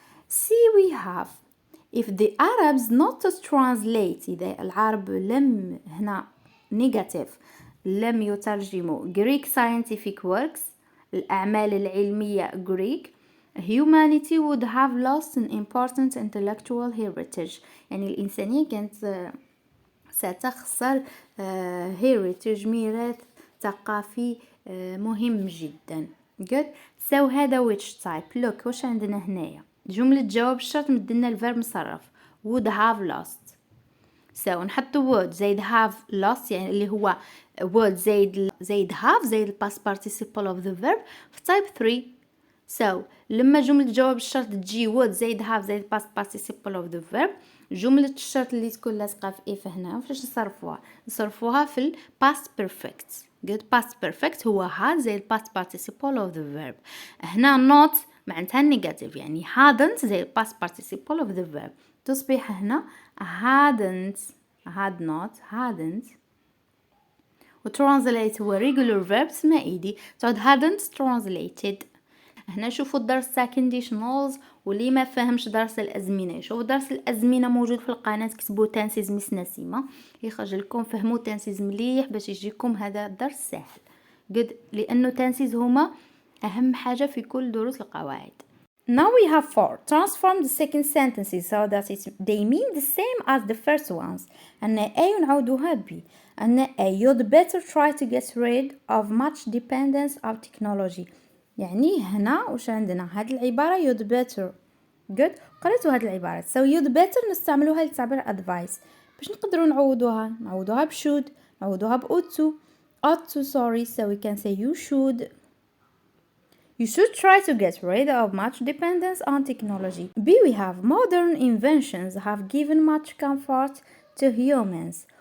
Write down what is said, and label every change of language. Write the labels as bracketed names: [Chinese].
[English] see we have if the Arabs not to translate. [Arabic] إذا العرب لم هنا [English] negative [Arabic] لم يترجموا [English] Greek scientific works [Arabic] الأعمال العلمية [English] Greek humanity would have lost an important intellectual heritage. [Arabic] يعني الإنسانية كانت ستخسر heritage ميراث ثقافي مهم جدا. good. [English] so هذا which type. [Arabic] look واش عندنا هنايا جملة جواب الشرط مدلنا الفيرب مصرف would have lost. [English] so نحط would زايد have lost [Arabic] يعني اللي هو [English] would زايد have زايد past participle of the verb في type 3. [Arabic] so لما جملة جواب الشرط تجي would زايد have زايد [English] past participle of the verb [Arabic] جملة الشرط اللي تكون لاصقة في if هنا فاش نصرفوها في ال past perfect. [English] good. past perfect هو had زايد past participle of the verb. [Arabic] هنا not معناتها negative يعني hadn't زايد past participle of the verb تصبح هنا hadn't had not hadn't وترانزليت هو regular verbs ما ايدي تعود hadn't translated. هنا شوفوا الدرس تاع conditionals واللي ما فهمش درس الازمنه يشوف درس الازمنه موجود في القناه كتبوا تنسيز مس نسيمه يخرج لكم فهموا تنسيز مليح باش يجيكم هذا الدرس سهل. قد لانه تنسيز هما اهم حاجه في كل دروس القواعد. [English] Now we have 4. Transform the second sentences so that they mean the same as the first ones. [Arabic] أن A نعودوها B. [English] أن A you'd better try to get rid of much dependence of technology. [Arabic] يعني هنا وش عندنا هاد العبارة [English] you'd better. [Arabic] good. قرأتوا هاد العبارات. [English] so you'd better [Arabic] نستعملوها لتعبير [English] advice. [Arabic] باش نقدروا نعودوها [English] بshould نعودوها ought to sorry so we can say you should try to get rid of much dependence on technology. B we have modern inventions have given much comfort to humans.